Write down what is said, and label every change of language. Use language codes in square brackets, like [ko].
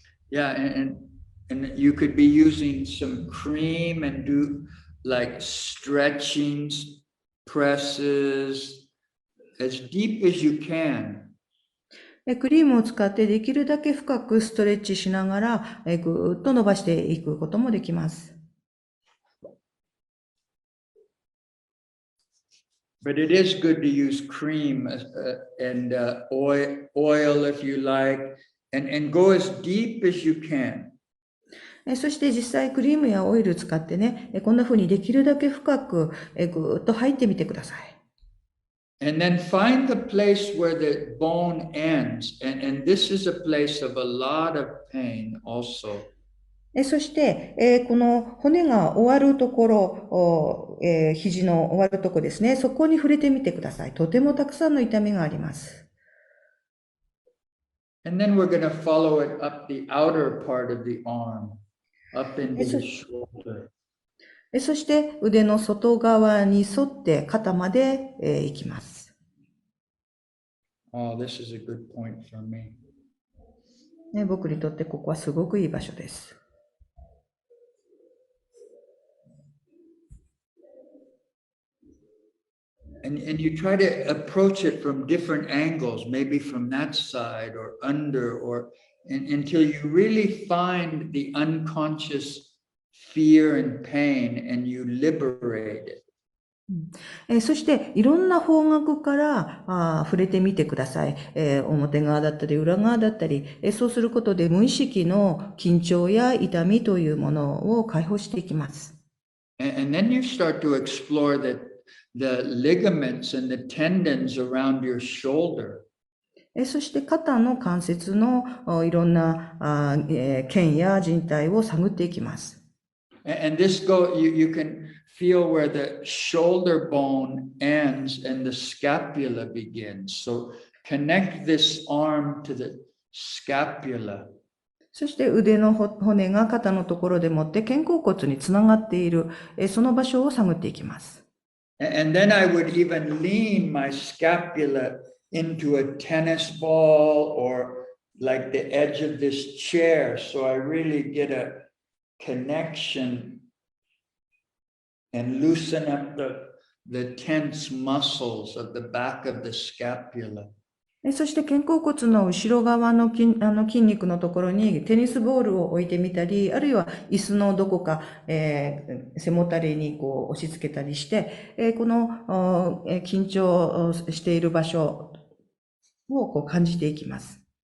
[en] Yeah, and you could be using some cream and do like stretchings, presses, as deep as you can. [ja] クリームを使ってできるだけ深くストレッチしながら、ぐーっと伸ばしていくこともできます。 [en] But it is good to use cream and oil if you like, and go as deep as you can. [ja] そして実際クリームやオイル使ってね、こんな風にできるだけ深くぐーっと入ってみてください。 [en] And then find the place where the bone ends. And this is a place of a lot of pain also. [ja] そして、この骨が終わるところ、肘の終わるところですね。そこに触れてみてください。とてもたくさんの痛みがあります。 [en] And then we're going to follow it up the outer part of the arm, up into the shoulder. [ja] そして腕の外側に沿って肩まで、行きます。 [en] Oh, this is a good point for me. [ja] 僕にとってここはすごくいい場所です。 [en] And you try to approach it from different angles, maybe from that side or under, or until you really find the unconscious fear and pain and you liberate it. [ja] そしていろんな方角から触れてみてください。表側だったり裏側だったり、そうすることで無意識の緊張や痛みというものを解放していきます。 [en] And then you start to explore the ligaments and the tendons around your shoulder. [ja] そして肩の関節のいろんな腱や靭帯を探っていきます。 [en] And this you can feel where the shoulder bone ends and the scapula begins. So connect this arm to the scapula. [ja] そして腕の骨が肩のところでもって肩甲骨につながっている、その場所を探っていきます。 [en] And then I would even lean my scapula into a tennis ball or like the edge of this chair, so I really get a connection and loosen up the tense muscles of the back of the scapula. [ja] そして肩甲骨の後ろ側の筋肉のところにテニスボールを置いてみたり、あるいは椅子のどこか、背もたれにこう押し付けたりして、この緊張している場所をこう感じていきます。